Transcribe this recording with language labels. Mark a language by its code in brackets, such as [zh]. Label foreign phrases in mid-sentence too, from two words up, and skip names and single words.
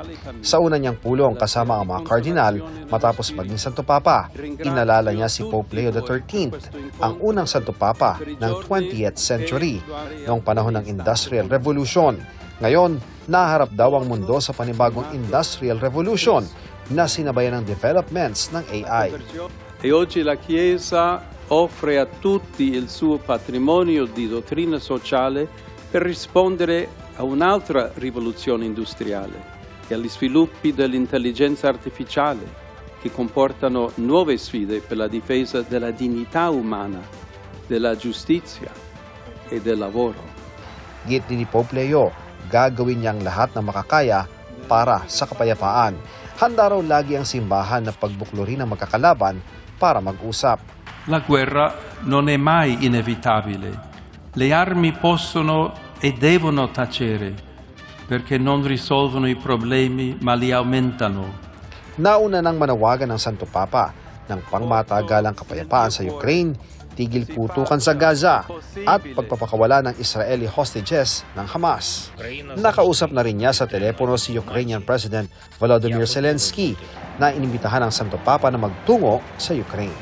[tl] Sa una niyang pulong kasama ang mga kardinal matapos maging Santo Papa, inalala niya si Pope Leo XIII, ang unang Santo Papa ng [en] 20th century [tl] noong panahon ng [en] Industrial Revolution. [tl] Ngayon, naharap daw ang mundo sa panibagong [en] Industrial Revolution [tl] na sinabayan ng developments ng AI. [it] E oggi la Chiesa offre a tutti il suo patrimonio di dottrina sociale per rispondere a un'altra rivoluzione industriale e agli sviluppi dell'intelligenza artificiale che comportano nuove sfide per la difesa della dignità umana, della giustizia e del lavoro. [tl] Git ni Pope Leo, gagawin niyang lahat na makakaya para sa kapayapaan. Handa raw lagi ang simbahan na pagbuklurin ang magkakalaban para mag-usap. [it] La guerra non è mai inevitabile. Le armi possono e devono tacere perché non risolvono i problemi ma li aumentano. [tl] Nauna nang manawagan ng Santo Papa ng pangmatagalang kapayapaan sa Ukraine, tigil putukan sa Gaza at pagpapakawala ng [en] Israeli hostages [tl] ng Hamas. Nakausap na rin niya sa telepono si [en] Ukrainian President [tl] Volodymyr Zelensky na inimbitahan ng Santo Papa na magtungo sa Ukraine.